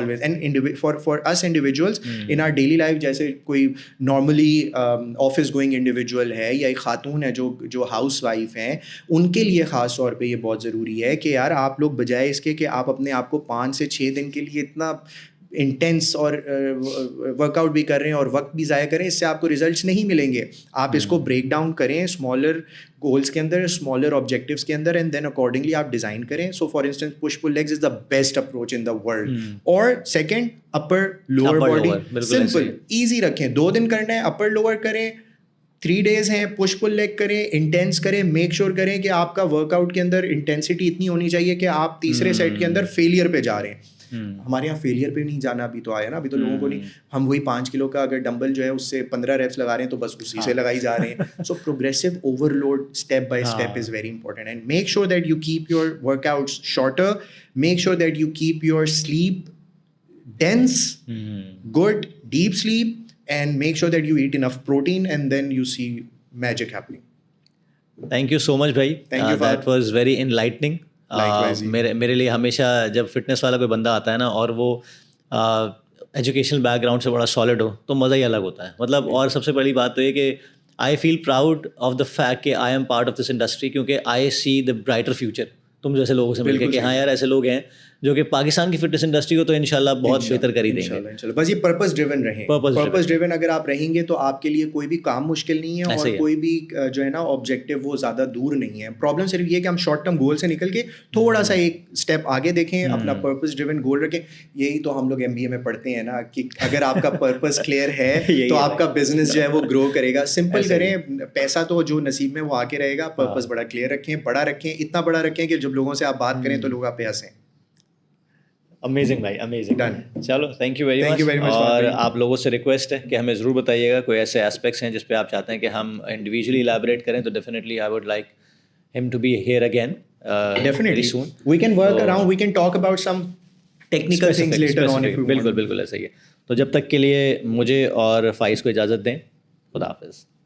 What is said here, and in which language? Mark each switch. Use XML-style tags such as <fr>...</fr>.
<en>And for us individuals in our daily life,</en> <ur>جیسے کوئی normally office going individual ہے یا ایک خاتون ہے جو ہاؤس وائف ہیں, ان کے لیے خاص طور پہ یہ بہت ضروری ہے کہ یار آپ لوگ بجائے اس کے کہ آپ اپنے آپ کو 5 سے 6 دن کے لیے اتنا انٹینس اور ورک آؤٹ بھی کر رہے ہیں اور وقت بھی ضائع کریں, اس سے آپ کو ریزلٹس نہیں ملیں گے. آپ اس کو بریک ڈاؤن کریں اسمالر گولس کے اندر, اسمالر آبجیکٹیوز کے اندر,</ur> <en>and then accordingly</en> <ur>آپ ڈیزائن کریں.</ur> <en>So for instance push pull legs is the best approach in the world.</en> <ur>اور second, upper lower body simple easy رکھیں. 2 دن کرنا ہے, اپر لوور کریں. 3 days ہیں, پش پل لیگ کریں, انٹینس کریں. میک شیور کریں کہ آپ کا ورک آؤٹ کے اندر انٹینسٹی اتنی ہونی چاہیے کہ آپ تیسرے سیٹ کے اندر فیلئر پہ جا رہے ہیں. ہمارے یہاں فیلئر پہ نہیں جانا ابھی تو آیا نا, ابھی تو لوگوں کو نہیں. ہم وہی 5 کلو کا اگر ڈمبل جو ہے اس سے 15 reps لگا رہے ہیں تو بس اسی سے لگائی جا رہے ہیں.</ur> <en>So progressive overload step by step is very important. And make sure that you keep your workouts shorter. Make sure that you keep your sleep dense, good deep sleep, and make sure that you eat enough protein, and then you see magic happening. Thank you so much bhai. Thank you. That was very enlightening.</en> <ur>میرے لیے ہمیشہ جب fitness والا کوئی بندہ آتا ہے نا اور وہ ایجوکیشنل بیک گراؤنڈ سے بڑا سالڈ ہو تو مزہ ہی الگ ہوتا ہے. مطلب اور سب سے بڑی بات تو یہ کہ</ur> <en>I feel proud of the fact</en> <ur>کہ</ur> <en>I am part of this industry,</en> <ur>کیونکہ</ur> <en>I see the brighter future</en> <ur>تم جیسے لوگوں سے مل کے کہ ہاں یار ایسے لوگ ہیں جو کہ پاکستان کی فٹنس انڈسٹری کو تو انشاءاللہ بہت بہتر کر ہی دیں گے. بس یہ پرپز ڈریون رہیں. پرپز ڈریون اگر آپ رہیں گے تو آپ کے لیے کوئی بھی کام مشکل نہیں ہے, اور کوئی بھی جو ہے نا آبجیکٹیو وہ زیادہ دور نہیں ہے. پرابلم صرف یہ کہ ہم شارٹ ٹرم گول سے نکل کے تھوڑا سا ایک اسٹیپ آگے دیکھیں, اپنا پرپز ڈریون گول رکھیں. یہی تو ہم لوگ MBA میں پڑھتے ہیں نا کہ اگر آپ کا پرپز کلیئر ہے تو آپ کا بزنس جو ہے وہ گرو کرے گا. سمپل کریں, پیسہ تو جو نصیب میں وہ آ کے رہے گا. پرپز بڑا کلیئر رکھیں, بڑا رکھیں, اتنا بڑا رکھیں کہ جب لوگوں سے آپ بات کریں تو لوگ آپ پہ ہنسیں.</ur> <en>Amazing بھائی, amazing. چلو thank you very much.</en> <ur>اور آپ لوگوں سے ریکویسٹ ہے کہ ہمیں ضرور بتائیے گا کوئی ایسے اسپیکٹس ہیں جس پہ آپ چاہتے ہیں کہ ہم انڈیویجولی الیبوریٹ کریں, تو</ur> <en>Definitely I would like ہم to be here again very soon. We can work around, we can talk about some technical things later on.</en> <ur>بالکل بالکل ایسا ہی ہے. تو جب تک کے لیے مجھے اور فائز کو اجازت دیں. خدا حافظ.</ur>